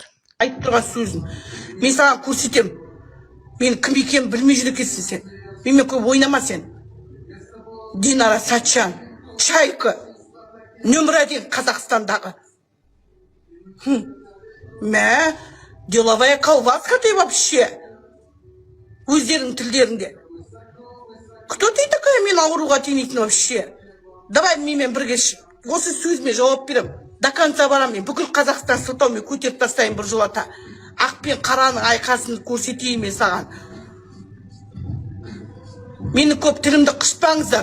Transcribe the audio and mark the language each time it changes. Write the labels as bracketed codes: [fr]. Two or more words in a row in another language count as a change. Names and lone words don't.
[kk] Айтып тұрған сөзін мен саған көрсетем. Мен кім екенін білмей жүр екенсің сен. Менімен көп ойнама сен. Динара Сатчан, Чайка, нөмір 1 Қазақстандағы. [ru] Мә, деловая колбаска ты вообще. [kk] Өздерің тілдерінде. [ru] Кто ты такая [kk] мен ауруға тенейтін [ru] вообще? [kk] Давай менімен бірге осы сөзіме жауап берем. [ru] До конца [kk] барам мен. Бүкіл Қазақстан сылтаумен көтеріп тастайын бір жолата. Ақ пен қараның айқасын көрсетейін мен саған. Мені көп тілімді қышпаңыздар.